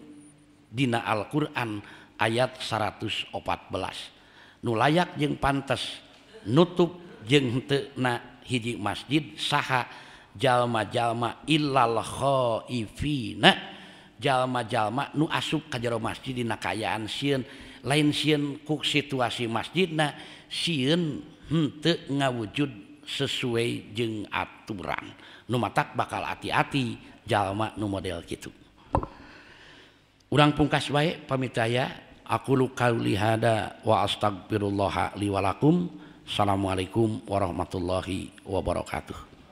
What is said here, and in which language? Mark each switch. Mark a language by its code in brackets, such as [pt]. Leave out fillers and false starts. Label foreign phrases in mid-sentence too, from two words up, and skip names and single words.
[su] dina Al-Qur'an ayat 114 nu layak jeung pantes nutup jeung henteu hiji masjid saha jalma-jalma [ar] إلا خائفين [su] jalma-jalma nu asup ka jero masjid dina kaayaan sieun lain sieun ku situasi masjidna sieun henteu ngawujud sesuai jeung aturan nu matak bakal hati-hati jalma nu model kitu. Urang pungkas bae pamit aya [ar] أقول قولي هذا وأستغفر الله لي ولكم. السلام عليكم ورحمة الله وبركاته.